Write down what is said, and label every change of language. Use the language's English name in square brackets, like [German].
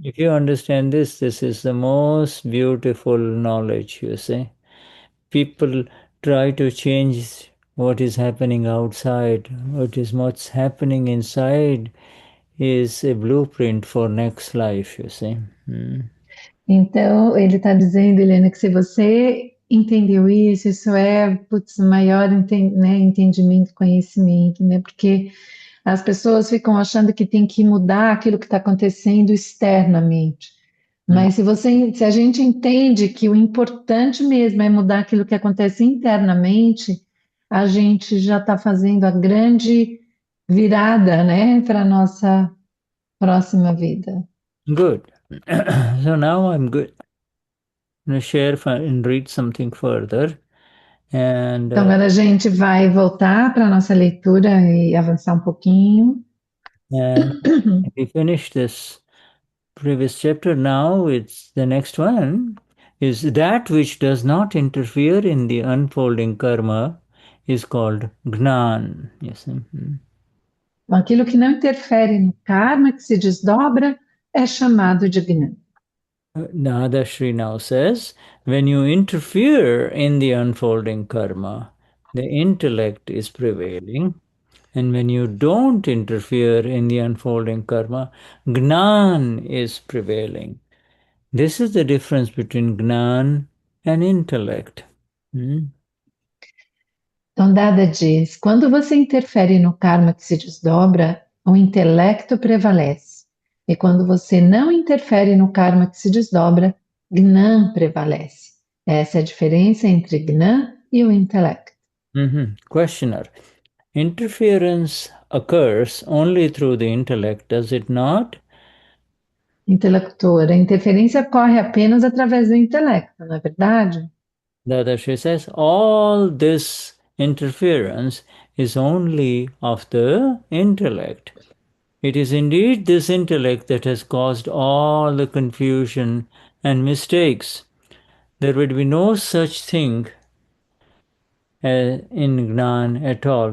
[English] if you understand this is the most beautiful knowledge, you see. People try to change what is happening outside. What's happening inside is a blueprint for next life, you see. [Portuguese] então, ele está dizendo, Eliane, que se você entendeu isso, isso é, putz, maior né, entendimento, conhecimento, né? Porque as pessoas ficam achando que tem que mudar aquilo que está acontecendo externamente. Mas se a gente entende que o importante mesmo é mudar aquilo que acontece internamente, a gente já está fazendo a grande virada, né, para a nossa próxima vida. [English] Good. So now I'm good. I'm going to share and read something further. And [Portuguese] Então agora a gente vai voltar para a nossa leitura e avançar um pouquinho. [English] and we finish this previous chapter. Now it's the next one is that which does not interfere in the unfolding karma is called Gnan. Yes. [Portuguese] Então, aquilo que não interfere no karma, que se desdobra, é chamado de gnana. [English] Nadashri now says, when you interfere in the unfolding karma, the intellect is prevailing. And when you don't interfere in the unfolding karma, Gnan is prevailing. This is the difference between Gnan and intellect. [Portuguese] Então, Dada diz: quando você interfere no karma que se desdobra, o intelecto prevalece. E quando você não interfere no karma que se desdobra, Gnan prevalece. Essa é a diferença entre Gnan e o intelecto. [English] Questioner. Interference occurs only through the intellect, does it not? [Portuguese] Intelector, a interferência ocorre apenas através do intelecto, não é verdade? [English] Dadashi says, all this interference is only of the intellect. It is indeed this intellect that has caused all the confusion and mistakes. There would be no such thing in Gnan at all.